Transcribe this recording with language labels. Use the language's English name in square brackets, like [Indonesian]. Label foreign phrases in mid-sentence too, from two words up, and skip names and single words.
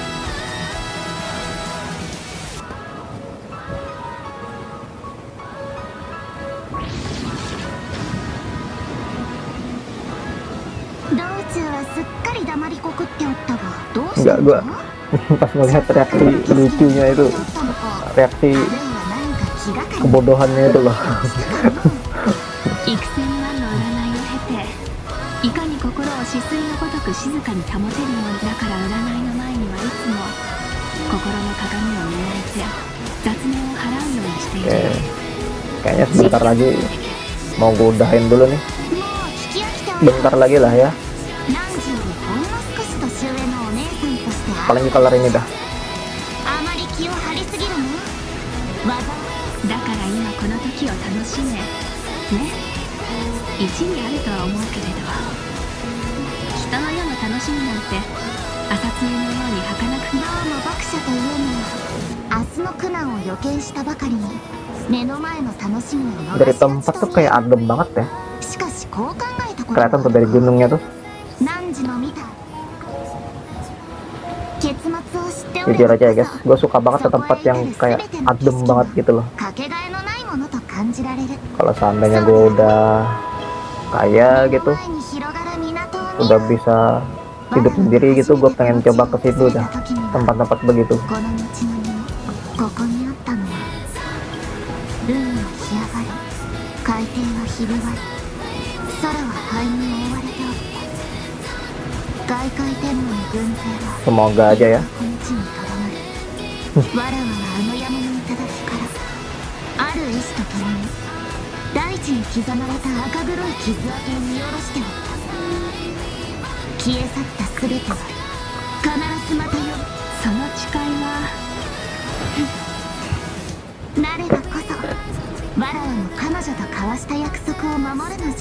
[Indonesian] Enggak, gue pas melihat reaksi lucunya itu, reaksi kebodohannya itu loh. [Japanese] 幾千万の占いを経ていかに心を止水のごとく静かに保てるように、だから占いの前にはいつも心の鏡を磨いて雑念を払うようにしている。 [Indonesian] Kayaknya sebentar lagi mau gue udahin dulu nih, bentar lagi lah ya, paling kelar ini dah. [Japanese] だから今この時を楽しめね。一理あるとは思うけれど、人の世の楽しみなんて朝露のように儚く。どうも読者というのは明日の苦難を予見したばかりに目の前の楽しみを逃 [Indonesian] Dari [Japanese] しや [Indonesian] tempat [Japanese] す [Indonesian] tuh kayak adem banget ya, [Japanese] しかしこう考えたこと [Indonesian] kelihatan tuh dari gunungnya tuh. [Japanese] 汝の見た結末を知ってお [Indonesian] Jujur [Japanese] れ [Indonesian] aja ya guys, gue suka banget ke tempat yang kayak adem banget gitu loh. [Japanese] かけがえのないものと感じられる。 [Indonesian] Kalau seandainya gue udah kaya gitu, udah bisa hidup sendiri gitu, gue pengen coba ke situ dah, tempat-tempat begitu. [Japanese] この道のりもここにあったのは海は干上がり、海底はひび割り、空は灰に覆われておった。外界天皇の軍勢は [Indonesian] Semoga aja ya. [Japanese] この地にとどまる。わらわはあの山の頂からある絵師と共に大地に刻まれた赤黒い傷跡を見下ろしておった。消え去った全ては必ずまたよ。その誓いはなればこそわらわも彼女と交わした約束を守るのじゃ。